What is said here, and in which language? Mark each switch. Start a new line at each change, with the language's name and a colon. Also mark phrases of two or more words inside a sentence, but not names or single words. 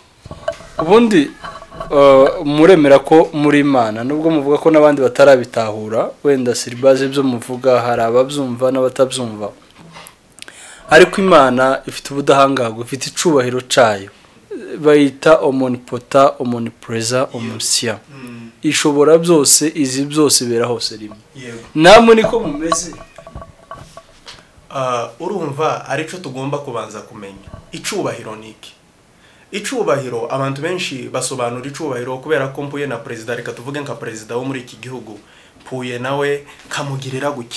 Rundi: Ubundi muremera ko muri Imana, nubwo muvuga ko nabandi batarabitahura, wenda siribaze byo muvuga hari ababyumva n'abatabyumva, ariko Imana ifite ubudahangarwa, ifite icubahiro cayo, bayita
English: omnipotent, omnipresent, omniscient.
Rundi: Ishobora byose, izi byose bera hose rimwe. Namwe niko mumeze. Urumva arico tugomba kubanza kumenya. Icubahiro niki? Icubahiro abantu benshi basobanura icubahiro kubera ko mpuye na president, reka tuvuge nka president wo muri iki gihugu, mpuye nawe kamugirira guke.